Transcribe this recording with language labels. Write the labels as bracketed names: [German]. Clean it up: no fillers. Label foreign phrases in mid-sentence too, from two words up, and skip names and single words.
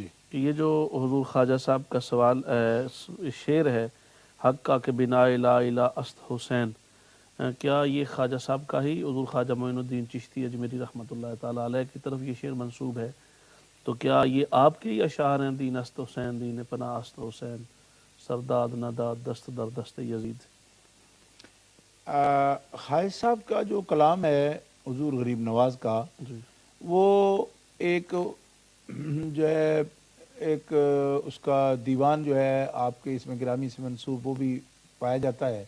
[Urdu] کہ یہ جو حضور خواجہ صاحب کا سوال شعر ہے، حق کا کہ [Persian] بنا لا الہ است حسین، [Urdu] کیا یہ خواجہ صاحب کا ہی حضور خواجہ معین الدین چشتی اجمیری رحمۃ اللہ تعالیٰ علیہ کی طرف یہ شعر منسوب ہے؟ تو کیا یہ آپ کے اشعار ہیں؟ [Persian] دین است حسین، دین پناہ است حسین، سرداد نداد دست در دست یزید۔ [Urdu] خواجہ صاحب کا جو کلام ہے حضور غریب نواز کا، جی وہ ایک جو ہے ایک اس کا دیوان جو ہے آپ کے اس میں گرامی سے منسوب وہ بھی پایا جاتا ہے،